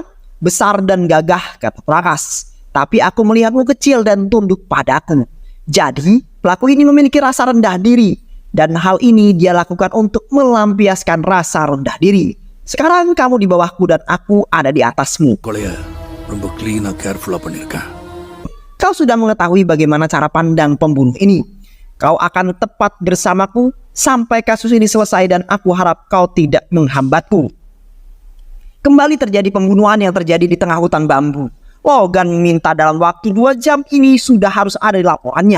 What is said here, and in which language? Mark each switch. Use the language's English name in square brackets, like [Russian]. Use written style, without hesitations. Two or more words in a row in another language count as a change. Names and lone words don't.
[Indonesian] Besar dan gagah, kata Prakas. Tapi aku melihatmu kecil dan tunduk padaku. Jadi, pelaku ini memiliki rasa rendah diri. Dan hal ini dia lakukan untuk melampiaskan rasa rendah diri. Sekarang kamu di bawahku dan aku ada di atasmu. [Tamil] கொலைய ரொம்ப [English] clean-ஆ careful-லா [Tamil] பண்ணிருக்கேன். [Indonesian] Kau sudah mengetahui bagaimana cara pandang pembunuh ini. Kau akan tepat bersamaku sampai kasus ini selesai dan aku harap kau tidak menghambatku. Kembali terjadi pembunuhan yang terjadi di tengah hutan bambu. Logan minta dalam waktu 2 jam ini sudah harus ada di laporannya.